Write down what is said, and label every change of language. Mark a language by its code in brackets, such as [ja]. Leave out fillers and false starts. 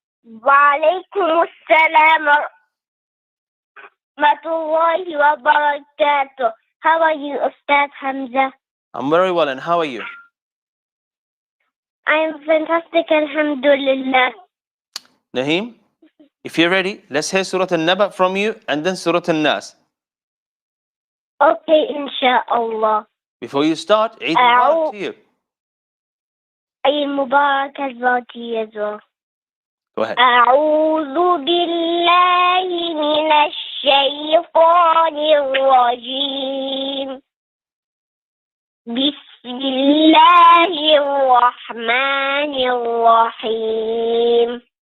[ar] وعليكم السلام ورحمة الله وبركاته. [en] How are you, Ustad Hamza? I'm very well, and how are you? I'm fantastic, alhamdulillah. Naheem, if you're ready, let's hear Surah Naba from you and then Surah Nas. Okay, inshallah. Before you start, Eid Mubarak to you. Eid Mubarak as well to you as well. Go ahead. [ar] أعوذ بالله من الشيطان الرجيم. بسم الله الرحمن الرحيم.